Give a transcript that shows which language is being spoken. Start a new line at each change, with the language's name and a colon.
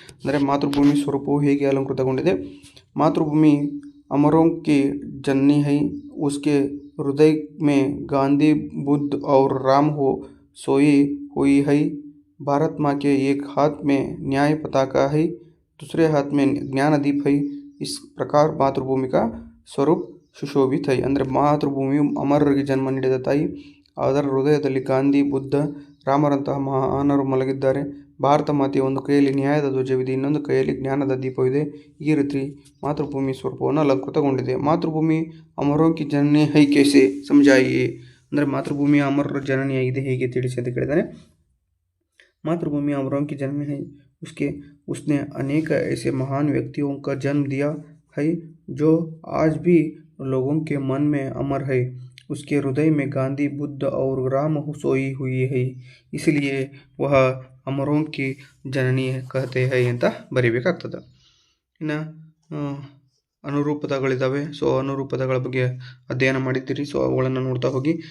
Kannada: ಅಂದರೆ ಮಾತೃಭೂಮಿ ಸ್ವರೂಪವು ಹೇಗೆ ಅಲಂಕೃತಗೊಂಡಿದೆ.
Hindi: ಮಾತೃಭೂಮಿ अमरों की जननी है. उसके हृदय में गांधी बुद्ध और राम हो सोई हुई है. भारत माँ के एक हाथ में न्याय पताका है, दूसरे हाथ में ज्ञानदीप है. इस प्रकार मातृभूमि का ಸ್ವರೂಪ್ ಸುಶೋಭಿತ್ ಹೈ,
Kannada: ಅಂದರೆ ಮಾತೃಭೂಮಿಯು ಅಮರರಿಗೆ ಜನ್ಮ ನೀಡಿದ ತಾಯಿ, ಅದರ ಹೃದಯದಲ್ಲಿ ಗಾಂಧಿ ಬುದ್ಧ ರಾಮರಂತಹ ಮಹಾನರು ಮಲಗಿದ್ದಾರೆ. ಭಾರತ ಮಾತೆಯ ಒಂದು ಕೈಯಲ್ಲಿ ನ್ಯಾಯದ ಧ್ವಜವಿದೆ, ಇನ್ನೊಂದು ಕೈಯಲ್ಲಿ ಜ್ಞಾನದ ದೀಪವಿದೆ. ಈ ರೀತಿ ಮಾತೃಭೂಮಿ ಸ್ವರೂಪವನ್ನು ಅಲಂಕೃತಗೊಂಡಿದೆ.
Hindi: ಮಾತೃಭೂಮಿ ಅಮರೋಂ ಕಿ ಜನನಿ ಹೈ ಕೇಸೆ ಸಮಜಾಯಿಯೇ,
Kannada: ಅಂದರೆ ಮಾತೃಭೂಮಿಯ ಅಮರರ ಜನನಿಯಾಗಿದೆ ಹೇಗೆ ತಿಳಿಸಿ ಅಂತ ಕೇಳಿದ್ದಾನೆ.
Hindi: मातृभूमि अमरों की जन्म है. उसने अनेक ऐसे महान व्यक्तियों का जन्म दिया है जो आज भी लोगों के मन में अमर है. उसके हृदय में गांधी बुद्ध और राम सोई हुई है, इसलिए वह ಅಮರೋಂ ಕಿ ಜನನಿ ಕಹತೆ ಹೈ
Kannada: ಅಂತ ಬರಿಬೇಕಾಗ್ತದೆ. ಇನ್ನು ಅನುರೂಪದಗಳಿದ್ದಾವೆ. ಸೊ ಅನುರೂಪದಗಳ ಬಗ್ಗೆ ಅಧ್ಯಯನ ಮಾಡಿದ್ದೀರಿ. ಸೊ ಅವುಗಳನ್ನು ನೋಡ್ತಾ ಹೋಗಿ.